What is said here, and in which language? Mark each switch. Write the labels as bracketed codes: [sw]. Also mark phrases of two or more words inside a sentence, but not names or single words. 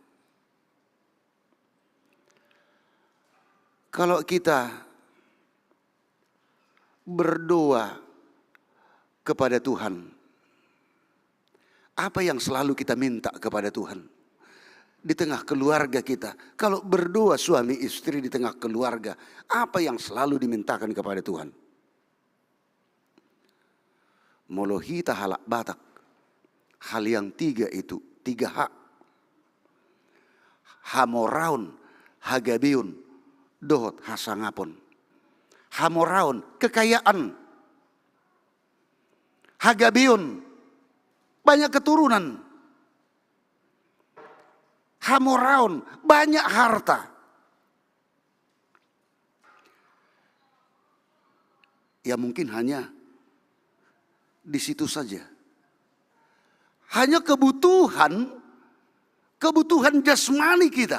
[id] Kalau kita berdoa kepada Tuhan, apa yang selalu kita minta kepada Tuhan? Di tengah keluarga kita, kalau berdoa suami istri di tengah keluarga, apa yang selalu dimintakan kepada Tuhan? [bbc] Molohita halak batak. [id] Hal yang tiga itu, tiga hak. [bbc] Hamoraun, Hagabeon, dohot hasangapon. Hamoraon, kekayaan. Hagabeon, [id] banyak keturunan. Hamoraon, banyak harta. Ya mungkin hanya di situ saja. Hanya kebutuhan jasmani kita.